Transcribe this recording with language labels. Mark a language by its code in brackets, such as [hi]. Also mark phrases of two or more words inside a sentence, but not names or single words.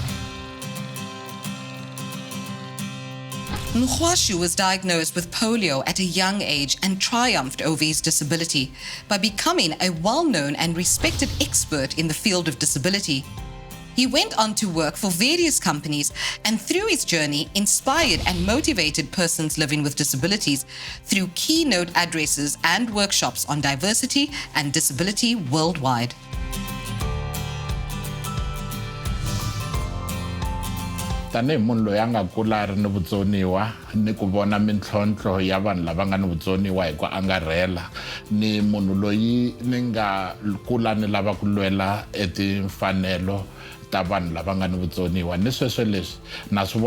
[en] Nkhwashu was diagnosed with polio at a young age and triumphed over his disability by becoming a well-known and respected expert in the field of disability. He went on to work for various companies and through his journey inspired and motivated persons living with disabilities through keynote addresses and workshops on diversity and disability worldwide. [ts] Tanihi munhu loyi a nga kula a ri ni vutsoniwa ni ku vona mintlhontlho ya vanhu lava nga ni vutsoniwa hi ku angarhela, ni munhu loyi ni nga kula ni lava ku lwela timfanelo ta vanhu lava nga ni vutsoniwa, ni sweswo leswi na swi